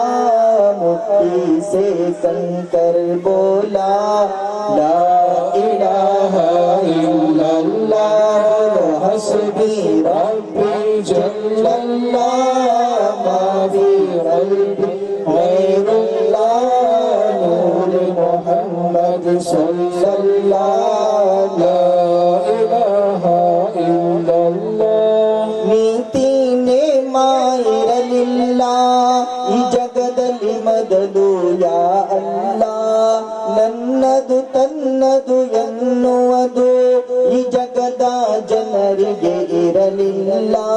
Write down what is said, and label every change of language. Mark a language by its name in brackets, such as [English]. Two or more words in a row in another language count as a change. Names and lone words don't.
[Urdu] مٹھی سے کنکر بولا [Arabic] لا الہ الا اللہ، حسبی ربی جل اللہ، ما فی قلبی غیر اللہ، نور محمد صلی اللہ، لا الہ الا اللہ۔ [Kannada] ನೀತಿನೇ ಮಾಯಿರಲಿಲ್ಲ ಈ ಜಗದಲ್ಲಿ ಮೊದಲು [Arabic] يا الله, [Kannada] ನನ್ನದು ತನ್ನದು ಎನ್ನುವುದು ಈ ಜಗದ ಜನರಿಗೆ ಇರಲಿಲ್ಲ।